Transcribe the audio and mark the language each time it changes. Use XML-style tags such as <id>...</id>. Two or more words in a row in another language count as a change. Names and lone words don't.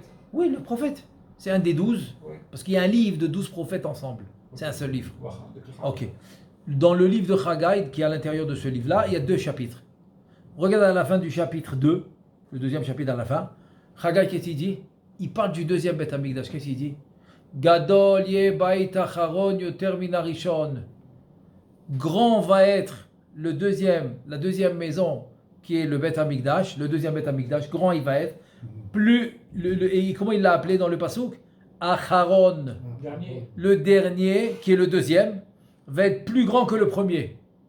<fr>Oui, le prophète. C'est un des 12. Ouais. Parce qu'il y a un livre de 12 prophètes ensemble. C'est un seul livre. Voilà, d'accord. Ok. Dans le livre de Haggai, qui est à l'intérieur de ce livre-là, il y a 2 chapitres. Regarde à la fin du chapitre 2, le deuxième chapitre à la fin. Haggai, qu'est-ce qu'il dit? Il parle du deuxième Beth Amikdash. Qu'est-ce qu'il dit?</fr> <he>גדול יהיה בית אחרון יותר מן הראשון.</he> <fr>Grand va être la deuxième maison qui est le Beth Amikdash, le deuxième Beth Amikdash. Grand il va être. Plus, et comment il l'a appelé dans le Passouk? Acharon. Dernier. Le dernier, qui est le deuxième, va être plus grand que le premier.</fr>